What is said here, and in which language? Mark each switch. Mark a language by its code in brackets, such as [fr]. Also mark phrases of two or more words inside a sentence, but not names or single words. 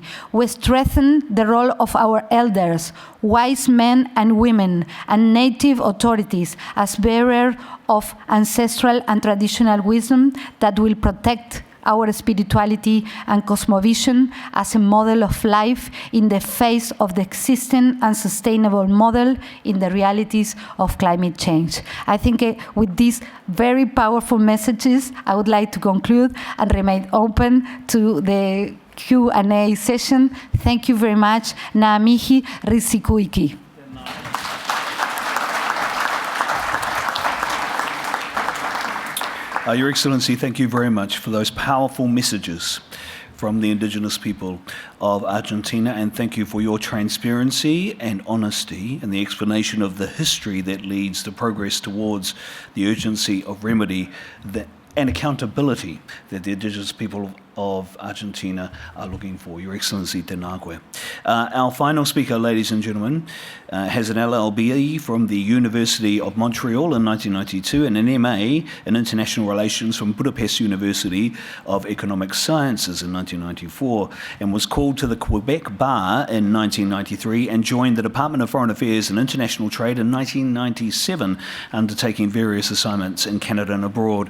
[en] We strengthen the role of our elders, wise men and women, and native authorities as bearers of ancestral and traditional wisdom that will protect our spirituality and cosmovision as a model of life in the face of the existing and sustainable model in the realities of climate change. I think with these very powerful messages, I would like to conclude and remain open to the Q&A session. Thank you very much. [mi] Ngā mihi risikuiki. [en] Your Excellency, thank you very much for those powerful messages from the Indigenous people of Argentina, and thank you for your transparency and honesty and the explanation of the history that leads to progress towards the urgency of remedy and accountability that the Indigenous people of Argentina are looking for. Your Excellency, [mi] tēnā koe. [en] Our final speaker, ladies and gentlemen, has an LLB from the University of Montreal in 1992 and an MA in International Relations from Budapest University of Economic Sciences in 1994, and was called to the Quebec Bar in 1993 and joined the Department of Foreign Affairs and International Trade in 1997, undertaking various assignments in Canada and abroad.